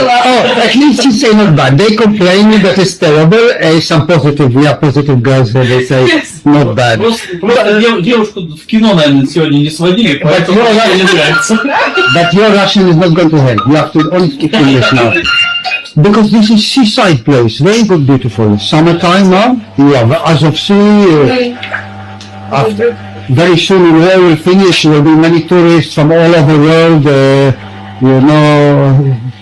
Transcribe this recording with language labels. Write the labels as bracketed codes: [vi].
[en] Oh, at least you say not bad. They complain that it's terrible. Some positive. We are positive girls here. They say not bad. [ru] Просто девушку в кино, наверное, сегодня не сводили, поэтому мне не нравится. [en] But your Russian is not going to help. You have to only speak English now. Because this is seaside place. Very good, beautiful. Summertime now. You have Azov Sea. After. Very soon the war will finish, there will be many tourists from all over the world, you know.